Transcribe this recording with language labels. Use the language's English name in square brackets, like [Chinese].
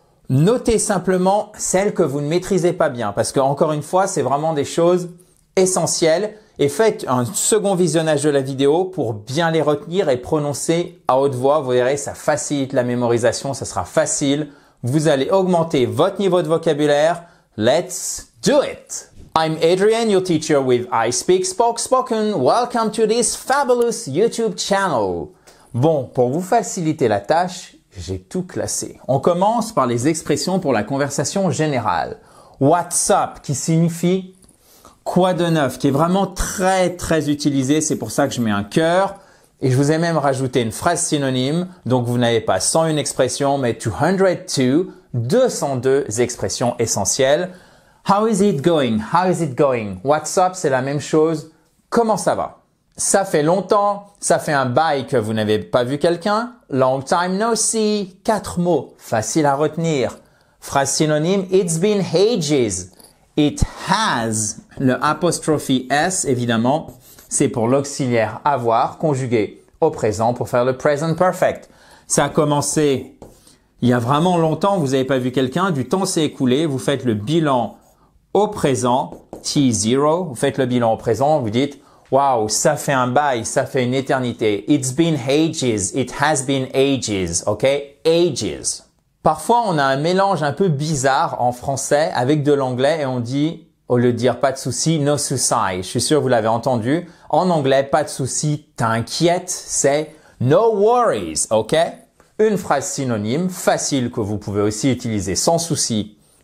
[French] Notez simplement celles que vous ne maîtrisez pas bien parce que, encore une fois, c'est vraiment des choses essentielles et faites un second visionnage de la vidéo pour bien les retenir et prononcer à haute voix. Vous verrez, ça facilite la mémorisation, ça sera facile. Vous allez augmenter votre niveau de vocabulaire. [English] Let's do it! I'm Adrian, your teacher with I Speak Spoke Spoken. Welcome to this fabulous YouTube channel. [French] Bon, pour vous faciliter la tâche, j'ai tout classé. On commence par les expressions pour la conversation générale. [English] What's up, [French] qui signifie quoi de neuf, qui est vraiment très utilisé. C'est pour ça que je mets un cœur. Et je vous ai même rajouté une phrase synonyme. Donc, vous n'avez pas 101 expressions, mais 202, 202 expressions essentielles. [English] How is it going? [French] How is it going? [English] What's up, [French] c'est la même chose. Comment ça va? Ça fait longtemps, ça fait un bail que vous n'avez pas vu quelqu'un. [English] Long time no see. [French] 4 mots, facile à retenir. Phrase synonyme, [English] it's been ages. It has. [French] Le apostrophe S, évidemment, c'est pour l'auxiliaire avoir, conjugué au présent pour faire le present perfect. Ça a commencé il y a vraiment longtemps, vous n'avez pas vu quelqu'un, du temps s'est écoulé, vous faites le bilan au présent, T0, vous faites le bilan au présent, vous dites « Wow, ça fait un bail, ça fait une éternité. [English] It's been ages, it has been ages, ok? [French] Ages. » Parfois, on a un mélange un peu bizarre en français avec de l'anglais et on dit, au lieu de dire « pas de souci », « no souci ». Je suis sûr que vous l'avez entendu. En anglais, « pas de souci », t'inquiète, c'est « [English] no worries [French] », ok? Une phrase synonyme, facile, que vous pouvez aussi utiliser sans souci.